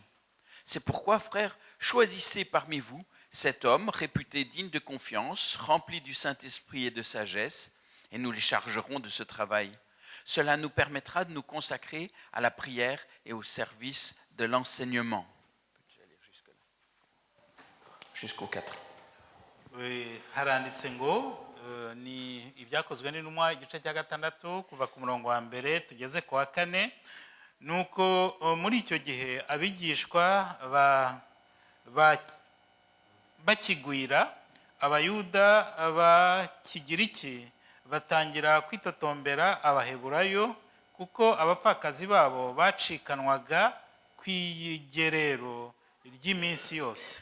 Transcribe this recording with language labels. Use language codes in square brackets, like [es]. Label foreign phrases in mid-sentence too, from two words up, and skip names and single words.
[fr] C'est pourquoi, frères, choisissez parmi vous cet homme réputé digne de confiance, rempli du Saint-Esprit et de sagesse, et nous les chargerons de ce travail. Cela nous permettra de nous consacrer à la prière et au service de l'enseignement. Jusqu'au 4. [rw] Haranditse ngo ni ibyakozwe n'intumwa igice cya 6 kuva ku murongo wa mbere tugeze ku wa 4. Nuko muri icyo gihe abigishwa bakigwira, abayuda bakigiriki batangira kwitotombera abaheburayo, kuko abapfakazi babo bacikanwaga kw'igerero ry'iminsi yose.